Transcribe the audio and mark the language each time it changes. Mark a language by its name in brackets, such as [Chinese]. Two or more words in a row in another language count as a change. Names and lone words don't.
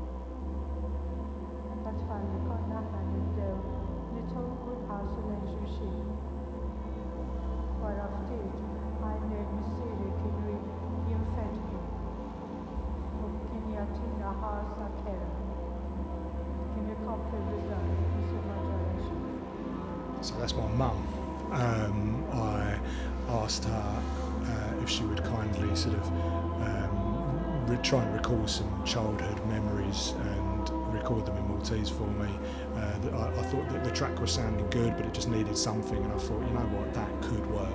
[Maltese] Ta' tfal li konna aħna nibdew nitolbu nħarsu lejn xulxin. Wara ftit għajnejn missieri kienu jinfetħu. Jatina ħarsa kera. Kien ikompli r-riżarju biex ma ġara xejn. [English] So that's my mum. I asked her if she would kindly sort of try and recall some childhood memories and record them in Maltese for me. I thought that the track was sounding good, but it just needed something, and I thought, you know what, that could work.